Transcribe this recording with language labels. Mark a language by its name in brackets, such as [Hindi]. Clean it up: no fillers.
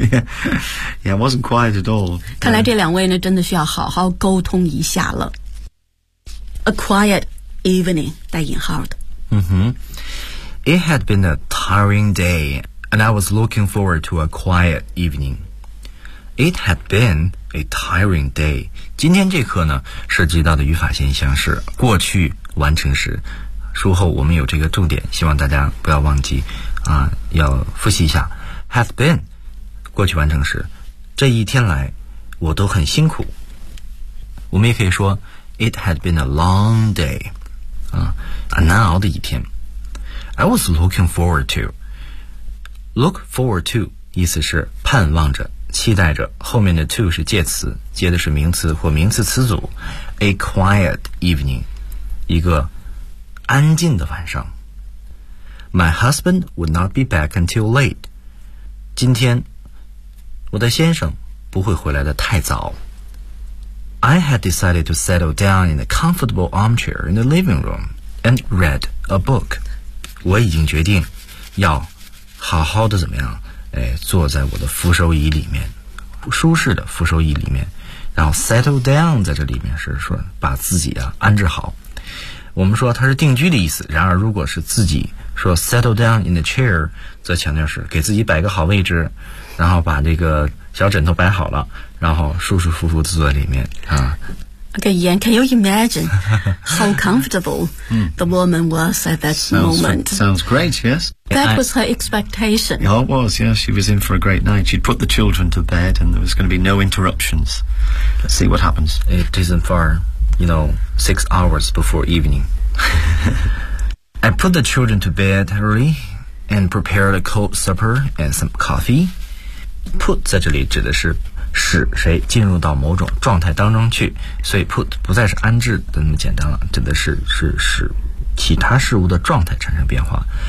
[English] Yeah, it wasn't quiet at all. [Chinese] 看来这两位呢真的需要好好沟通一下了。 [English] A quiet evening, [Chinese] 带引号的。 [English] It had been a tiring day, and I was looking forward to a quiet evening. It had been a tiring day. [Chinese] 今天这课呢涉及到的语法现象是过去完成时，术后我们有这个重点，希望大家不要忘记啊，要复习一下。 [English] Has been [Chinese] 过去完成时，这一天来我都很辛苦。我们也可以说 [English] It had been a long day、 [Chinese] 啊、难熬的一天。 [English] I was looking forward to [Chinese] Look forward to 意思是盼望着期待着，后面的 to 是介词，接的是名词或名词词组。 [English] A quiet evening [Chinese] 一个安静的晚上。 [English] My husband would not be back until late [Chinese] 今天我的先生不会回来的太早。 [English] I had decided to settle down in a comfortable armchair in the living room and read a book. [Chinese] 我已经决定要好好的怎么样、哎、坐在我的扶手椅里面，舒适的扶手椅里面，然后 [English] settle down [Chinese] 在这里面是说把自己、啊、安置好。我们说它是定居的意思，然而如果是自己说 [English] settle down in the chair, [Chinese] 则强调是给自己摆个好位置，然后把这个小枕头摆好了，然后舒舒服服地坐在里面啊。 [English] Again, can you imagine how comfortable 、mm. the woman was at that moment? Sounds great, yes. That was her expectation. Yeah, it was, yeah. She was in for a great night. She'd put the children to bed and there was going to be no interruptions. Let's see what happens. It isn't far, you know, 6 hours before evening. I put the children to bed early and prepared a cold supper and some coffee. [Chinese] Put 在这里指的是使谁进入到某种状态当中去，所以 put 不再是安置的那么简单了，指的是使其他事物的状态产生变化。